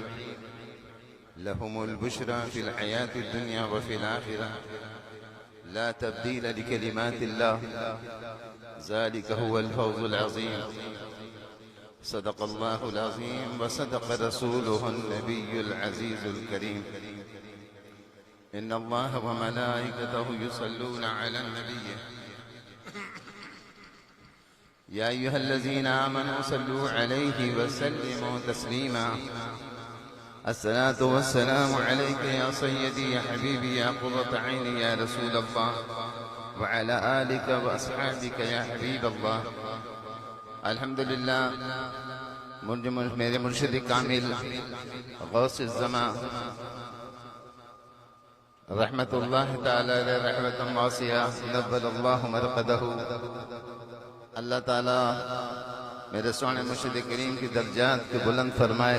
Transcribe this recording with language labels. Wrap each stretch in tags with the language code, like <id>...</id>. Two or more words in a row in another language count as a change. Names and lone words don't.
<ar>لهم البشرى في الحياة الدنيا وفي الآخرة لا تبديل لكلمات الله ذلك هو الفوز العظيم. صدق الله العظيم وصدق رسوله النبي العزيز الكريم. إن الله وملائكته يصلون على النبي يا أيها الذين آمنوا صلوا عليه وسلموا تسليما. الصلاة والسلام عليك يا سيدي يا حبيبي يا قرة عيني يا رسول الله وعلى آلك وأصحابك يا حبيب الله. الحمد لله.</ar> <ur>میرے مرشد کامل غوث زمان</ur> <ar>رحمة الله تعالى عليه رحمة واسعة نور الله مرقده.</ar> <ur>اللہ تعالیٰ میرے سونے مرشد کریم کی درجات کو بلند فرمائے.</ur>